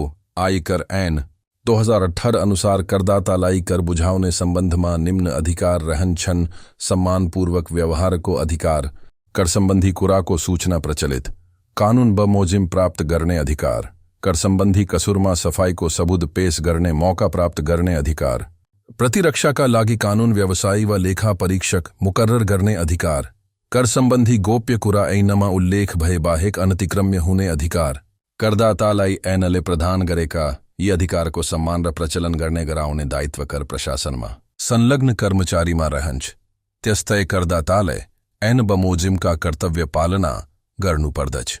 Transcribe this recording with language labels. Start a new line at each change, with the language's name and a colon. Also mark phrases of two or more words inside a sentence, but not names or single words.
Nepali: आयकर ऐन 2018 अनुसार करदातालाई कर बुझाउने सम्बन्धमा निम्न अधिकार रहन्छन्। सम्मानपूर्वक व्यवहारको अधिकार, कर सम्बन्धी कुराको सूचना प्रचलित, कानून बमोजिम प्राप्त गर्ने अधिकार, कर सम्बन्धी कसुरमा सफाई को सबूत पेश करने मौका प्राप्त करने अधिकार, प्रतिरक्षा का लागि कानून व्यवसायी व लेखा परीक्षक मुकर्रर करने अधिकार, कर सम्बन्धी गोप्य कुरा ऐनमा उल्लेख भए बाहेक अनतिक्रम्य हुने अधिकार, करदातालाई ऐनले प्रदान गरेका यी अधिकारको सम्मान र प्रचलन गर्ने गराउने दायित्व कर प्रशासनमा संलग्न कर्मचारीमा रहन्छ। त्यस्तै करदाताले ऐन बमोजिमका कर्तव्य पालना गर्नुपर्दछ।